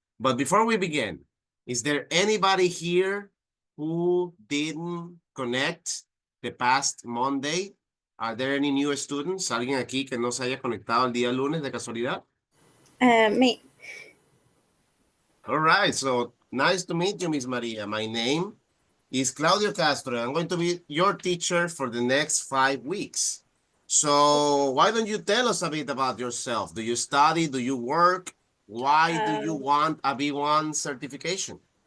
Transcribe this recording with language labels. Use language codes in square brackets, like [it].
[en] But before we begin, is there anybody here who didn't connect the past Monday? Are there any new students? [es] ¿Alguien aquí que no se haya conectado el día lunes de casualidad? [en] Me. All right, so nice to meet you, Miss Maria. My name is Claudio Castro. I'm going to be your teacher for the next 5 weeks. So why don't you tell us a bit about yourself? Do you study? Do you work? Why do you want a B1 certification?